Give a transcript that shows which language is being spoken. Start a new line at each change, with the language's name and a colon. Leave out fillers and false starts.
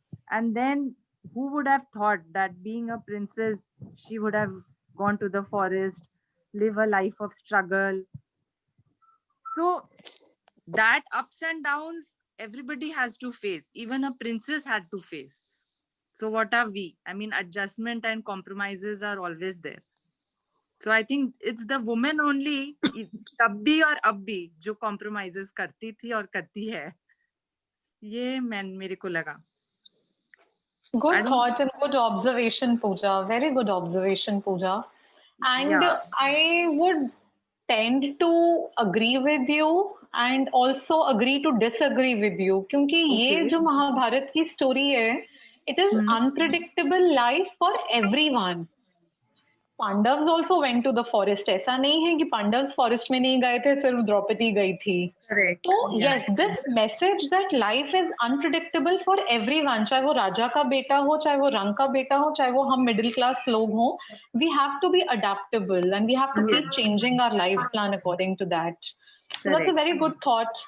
English: And then who would have thought that being a princess, she would have gone to the forest, live a life of struggle. So that ups and downs, everybody has to face. Even a princess had to face. So what are we? I mean, adjustment and compromises are always there. So I think it's the woman only,
Hindi: तब भी और अब भी,
English: जो compromises
Hindi: करती थी और करती है. ये मेरे को लगा.
English: Good thought and good observation, Pooja. Very good observation, Pooja. And Yeah. I would tend to agree with you and also agree to disagree with you.
Hindi: क्योंकि ये जो महाभारत की
English: story है, it is unpredictable life for everyone. Pandavs also went to the forest.
Hindi: ऐसा नहीं है कि Pandavas forest में नहीं गए थे, सिर्फ द्रौपदी गई थी.
English: तो yes, this message that life is unpredictable for everyone,
Hindi: चाहे वो राजा का बेटा हो, चाहे वो रंग का बेटा हो, चाहे वो हम मिडिल क्लास लोग हों,
English: we have to be adaptable and we have to keep changing our life plan according to that. So that's a very good thought.